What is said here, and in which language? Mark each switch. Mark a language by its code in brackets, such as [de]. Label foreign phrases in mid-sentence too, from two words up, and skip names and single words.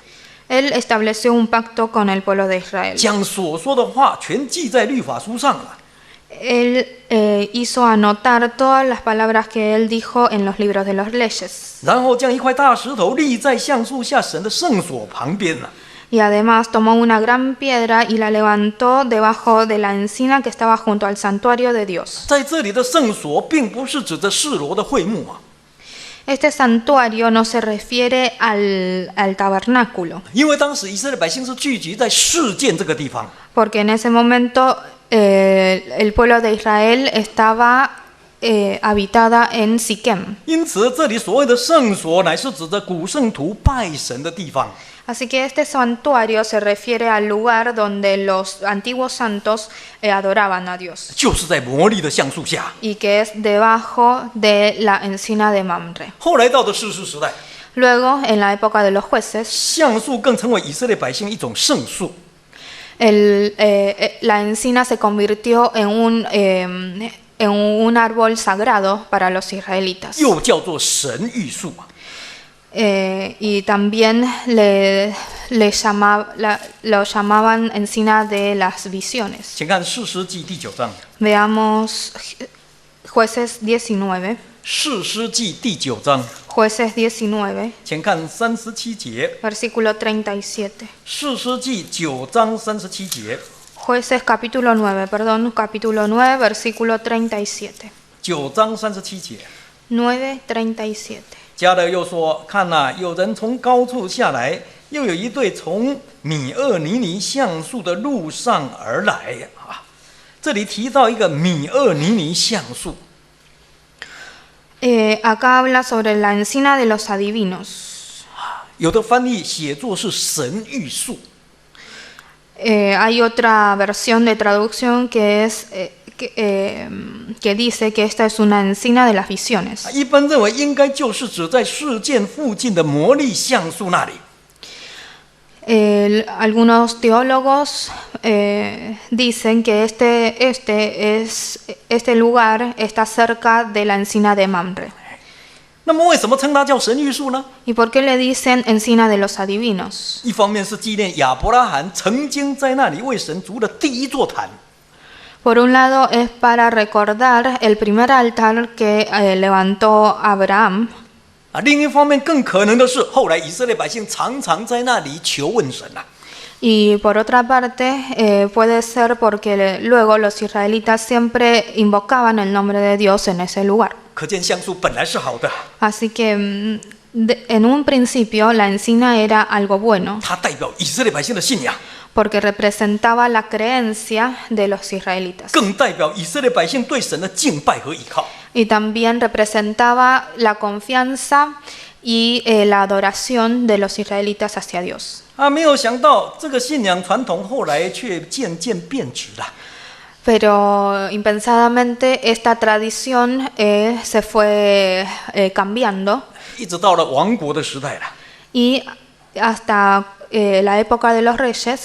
[es] él estableció un pacto con el pueblo de Israel. [zh] 将所说的话全记在律法书上了。 [es] Él hizo anotar todas las palabras que él dijo en los libros de las leyes. [zh] 然后将一块大石头立在橡树下神的圣所旁边了。 [es] Y además tomó una gran piedra y la levantó debajo de la encina que estaba junto al santuario de Dios. [zh] 在这里的圣所，并不是指着示罗的会幕啊， [es] Este santuario no se refiere al tabernáculo, [zh] 因为当时以色列百姓是聚集在示剑这个地方。 [es] porque en ese momento el pueblo de Israel estaba habitada en Siquem. [zh] 因此，这里所谓的圣所，乃是指着古圣徒拜神的地方。 [es] Así que este santuario se refiere al lugar donde los antiguos santos adoraban a Dios, [zh] 就是在摩利的橡树下。 [es] y que es debajo de la encina de Mamre. [zh] 后来到的士师时代， [es] Luego, en la época de los jueces, [zh] 橡树更成为以色列百姓一种圣树。 [es] la encina se convirtió en un árbol sagrado para los israelitas. [zh] 又叫做神谕树啊。 [es] Y también lo llamaban encina de las visiones. [zh] 请看士师记第9章， [es] Veamos Jueces 19, [zh] 士师记第9章， [es] Jueces 19, [zh] 请看37节。 [es] versículo 37. [zh] 士师记9章37节， [es] Jueces capítulo 9, perdón, capítulo 9, versículo 37. [zh] 9 章37节。 [es] 9:37. [zh] 加勒又说：“看哪，有人从高处下来，又有一队从米厄尼尼橡树的路上而来啊。” 这里提到一个米厄尼尼橡树， [es] Acá habla sobre la encina de los adivinos. [zh] 有的翻译写作是神谕树。 [es] Hay otra versión de traducción que es que dice que esta es una encina de las visiones. [zh] 一般认为应该就是指在事件附近的魔力橡树那里。 [es] Algunos teólogos dicen que este lugar está cerca de la encina de Mamre. [zh] 那么为什么称它叫神谕树呢？ [es] ¿Y por qué le dicen encina de los adivinos? [zh] 一方面是纪念亚伯拉罕曾经在那里为神筑了第一座坛。 [es] Por un lado es para recordar el primer altar que levantó Abraham. [zh] 另一方面更可能的是，后来以色列百姓常常在那里求问神啊。 [es] Y por otra parte, puede ser porque luego los israelitas siempre invocaban el nombre de Dios en ese lugar. [zh] 可见橡树本来是好的， [es] Así que en un principio la encina era algo bueno, [zh] 它代表以色列百姓的信仰， [es] porque representaba la creencia de los israelitas. [zh] 更代表以色列百姓对神的敬拜和倚靠。 [es] Y también representaba la confianza y la adoración de los israelitas hacia Dios. [zh] 没有想到这个信仰传统后来却渐渐变质了。 [es] Pero impensadamente esta tradición se fue cambiando [zh] 一直到了王国的时代了， [es] y hasta la época de los reyes